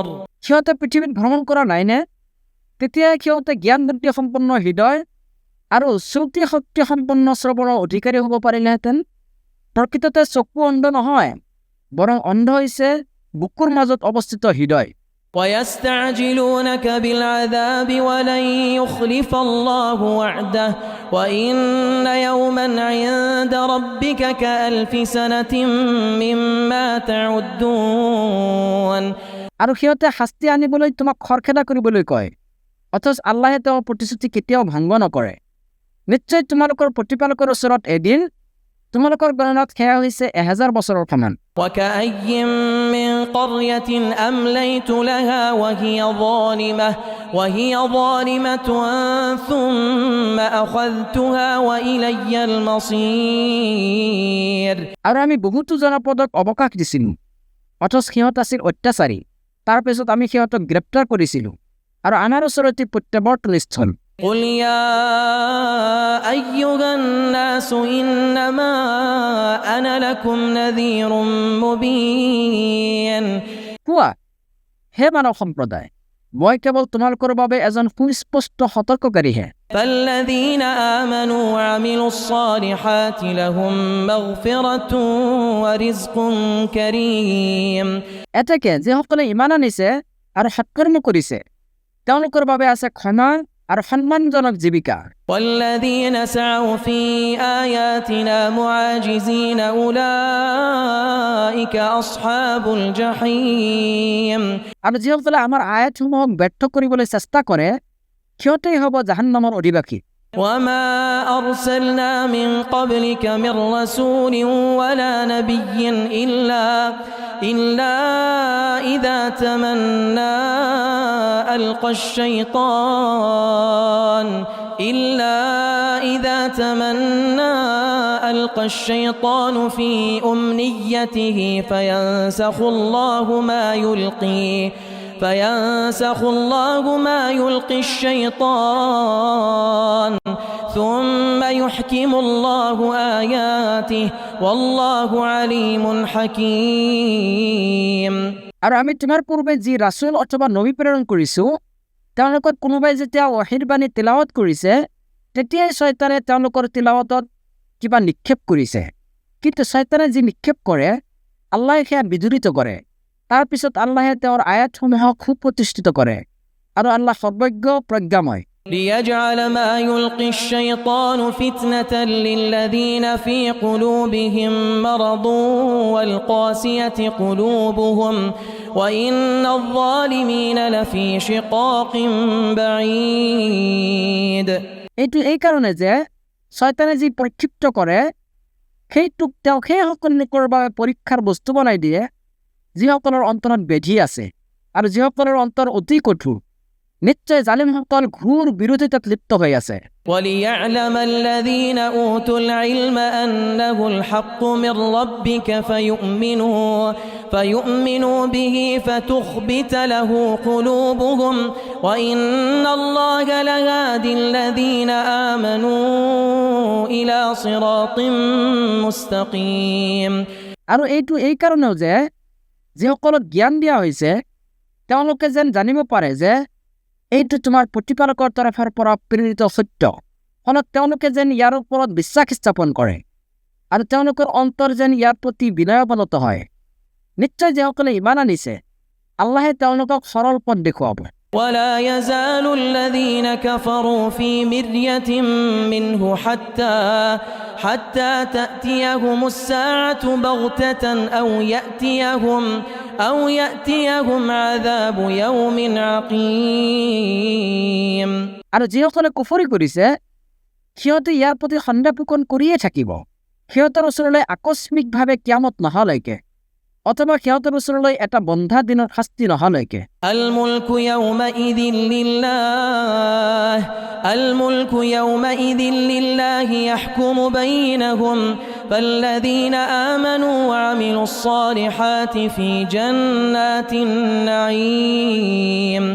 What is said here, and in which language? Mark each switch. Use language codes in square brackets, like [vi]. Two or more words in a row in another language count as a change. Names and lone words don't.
[as] সিহঁতে পৃথিৱীত ভ্ৰমণ কৰা নাইনে? তেতিয়া সিহঁতে জ্ঞান বুদ্ধি সম্পন্ন হৃদয় আৰু শ্ৰুতি শক্তি সম্পন্ন শ্ৰৱণৰ অধিকাৰী হ'ব পাৰিলেহেঁতেন। প্ৰকৃততে চকু অন্ধ নহয়, বৰং অন্ধ হৈছে বুকুৰ মাজত অৱস্থিত হৃদয়। [ar] ويستعجلونك بالعذاب ولن يخلف الله وعده وإن يوما عند ربك كألف سنة مما تعدون। [as] আৰু সিহঁতে শাস্তি আনিবলৈ তোমাক খৰখেদা কৰিবলৈ কয়, অথচ আল্লাহে তেওঁৰ প্ৰতিশ্ৰুতি কেতিয়াও ভংগ নকৰে। নিশ্চয় তোমালোকৰ প্ৰতিপালকৰ ওচৰত এদিন তোমালোকৰ গণনাত সেয়া হৈছে 1000 বছৰৰ সমান। [ar] وكأي من قرية أمليت لها وهي ظالمة ثم أخذتها وإلي المصير। [as] আৰু আমি বহুতো জনপদক অৱকাশ দিছিলোঁ, অথচ সিহঁত আছিল অত্যাচাৰী। তাৰ পিছত আমি সিহঁতক গ্ৰেপ্তাৰ কৰিছিলোঁ আৰু আমাৰ ওচৰতে প্ৰত্যাৱৰ্তনস্থল। [ar] قل يا أيها الناس إنما أنا لكم نذير مبين। [as] কোৱা, হে মানৱ সম্প্ৰদায়, মই কেৱল তোমালোকৰ বাবে এজন সুস্পষ্ট সতৰ্ককাৰীহে। [ar] فالذين آمنوا وعملوا الصالحات لهم مغفرة ورزق كريم। [as] এতেকে যিসকলে ইমান আনিছে আৰু সৎকৰ্ম কৰিছে, তেওঁলোকৰ বাবে আছে ক্ষমা আৰু সন্মানজনক জীৱিকা। [ar] والذين سعوا في آياتنا معاجزين أولئك أصحاب الجحيم। [as] আৰু যিসকলে আমাৰ আয়াতসমূহক ব্যৰ্থ কৰিবলৈ চেষ্টা কৰে, সিহঁতেই হ'ব জাহান্নামৰ অধিবাসী। [ar] وما أرسلنا من قبلك من رسول ولا نبي إلا إذا تمنى ألقى الشيطان في أمنيته فينسخ الله ما يلقي الشيطان ثم يحكم الله آياته والله عليم حكيم। [as] আৰু আমি তোমাৰ পূৰ্বে যি ৰাছুল অথবা নবী প্ৰেৰণ কৰিছোঁ, তেওঁলোকৰ কোনোবাই যেতিয়া ৱাহীৰ বাণী তিলাৱত কৰিছে, তেতিয়াই শয়তানে তেওঁলোকৰ তিলাৱতত কিবা নিক্ষেপ কৰিছে। কিন্তু শয়তানে যি নিক্ষেপ কৰে, আল্লাহে সেয়া বিদুৰিত কৰে। তাৰ পিছত আল্লাহে তেওঁৰ আয়াতসমূহক সুপ্ৰতিষ্ঠিত কৰে আৰু আল্লাহ সৰ্বজ্ঞ প্ৰজ্ঞাময়। [ar] ليجعل ما يلقي الشيطان فتنة للذين في قلوبهم مرض والقاسية قلوبهم وإن الظالمين لفي شقاق بعيد। [as] এইটো এই কাৰণে যে শয়তানে যি প্ৰক্ষিপ্ত কৰে, সেইটোক তেওঁ সেইসকল লোকৰ বাবে পৰীক্ষাৰ বস্তু বনাই দিয়ে যিসকলৰ অন্তৰত বেধি আছে আৰু যিসকলৰ অন্তৰ অতি কঠোৰ। নিশ্চয় জালিমসকল ঘোৰ বিৰোধিতাত লিপ্ত হৈ আছে। [ar] وليعلم الذين أوتوا العلم أنه الحق من ربك فيؤمنوا به فتخبت له قلوبهم وإن الله لهادي الذين آمنوا إلى صراط مستقيم। [as] আৰু এইটো এই কাৰণেও যে যিসকলক জ্ঞান দিয়া হৈছে, তেওঁলোকে যেন জানিব পাৰে যে এইটো তোমাৰ প্ৰতিপালকৰ তৰফৰ পৰা প্ৰেৰিত সত্য। ফলত তেওঁলোকে যেন ইয়াৰ ওপৰত বিশ্বাস স্থাপন কৰে আৰু তেওঁলোকৰ অন্তৰ যেন ইয়াৰ প্ৰতি বিনয়ৱনত হয়। নিশ্চয় যিসকলে ইমান আনিছে, আল্লাহে তেওঁলোকক সৰল পথ দেখুৱাব। [ar] ولا يزال الذين كفروا في مرية منه حتى تأتيهم الساعة بغتة أو يأتيهم عذاب يوم عقيم। [as] আৰু যিসকলে কুফৰি কৰিছে সিহঁতে ইয়াৰ প্ৰতি সন্দেহ পোষণ কৰিয়ে থাকিব, সিহঁতৰ ওচৰলৈ আকস্মিকভাৱে কিয়ামত নহালৈকে, অথবা সিহঁতৰ ওচৰলৈ এটা বন্ধা দিনৰ শাস্তি নহালৈকে। [ar] الملك يومئذ لله يحكم بينهم فالذين آمنوا وعملوا الصالحات في جنات النعيم।